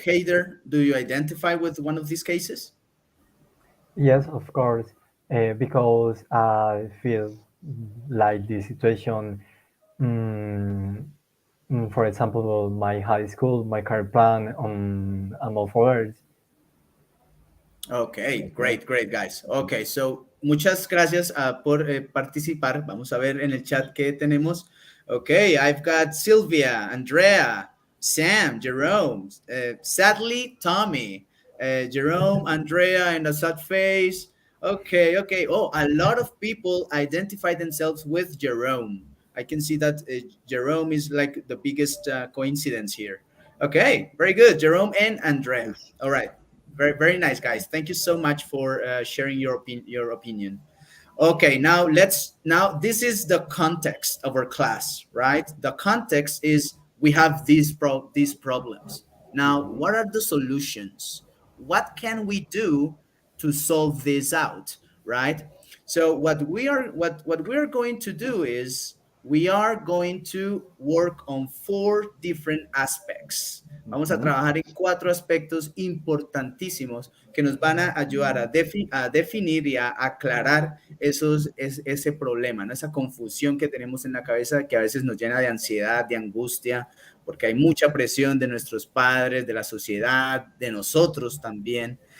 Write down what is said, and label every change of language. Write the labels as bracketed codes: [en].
[en] Heider, do you identify with one of these cases? Yes, of course, because I feel like the situation mm, For example, my high school, my career plan, and more others. Ok, great, great, guys. [es] Ok, so muchas gracias por participar. Vamos a ver en el chat qué tenemos. [en] Ok, I've got Sylvia, Andrea, Sam, Jerome, sadly, Tommy, Jerome, Andrea, and a sad face. Okay, okay. Oh, a lot of people identify themselves with Jerome. I can see that Jerome is like the biggest coincidence here. Okay, very good. Jerome and Andrea. Nice. All right. Very, very nice, guys. Thank you so much for sharing your opinion. Okay, now this is the context of our class, right? The context is we have these problems. Now, Mhm. what are the solutions? What can we do to solve this out, right? So what we are going to do is we are going to work on four different aspects. [es] Vamos a Mhm. trabajar en cuatro aspectos importantísimos que nos van a ayudar a definir y a aclarar ese problema, ¿no? Esa confusión que tenemos en la cabeza que a veces nos llena de ansiedad, de angustia, porque hay mucha presión de nuestros padres, de la sociedad, de nosotros también.